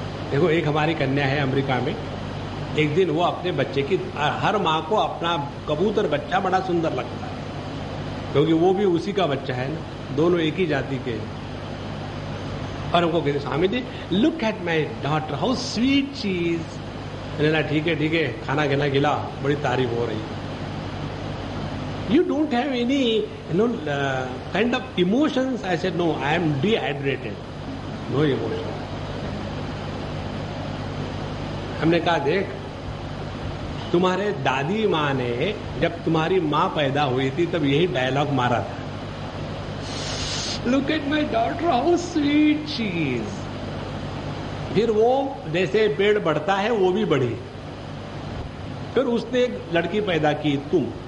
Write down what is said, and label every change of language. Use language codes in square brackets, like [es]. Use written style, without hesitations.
[hi] देखो, एक हमारी कन्या है अमेरिका में, एक दिन वो अपने बच्चे की, हर माँ को अपना कबूतर बच्चा बड़ा सुंदर लगता है, क्योंकि वो भी उसी का बच्चा है ना, दोनों एक ही जाति के। और उनको कहते, Swami ji [en] Look at my daughter how sweet she is. [hi] ना ठीक है, खाना खिला खिला, बड़ी तारीफ हो रही है। [en] You don't have any, kind of emotions? I said, no, I am dehydrated. No emotion. [hi] हमने कहा, देख, तुम्हारे दादी माँ ने जब तुम्हारी माँ पैदा हुई थी तब यही डायलॉग मारा था, [en] Look at my daughter, how sweet she is. [hi] फिर वो जैसे पेड़ बढ़ता है वो भी बढ़ी, फिर उसने एक लड़की पैदा की, तुम।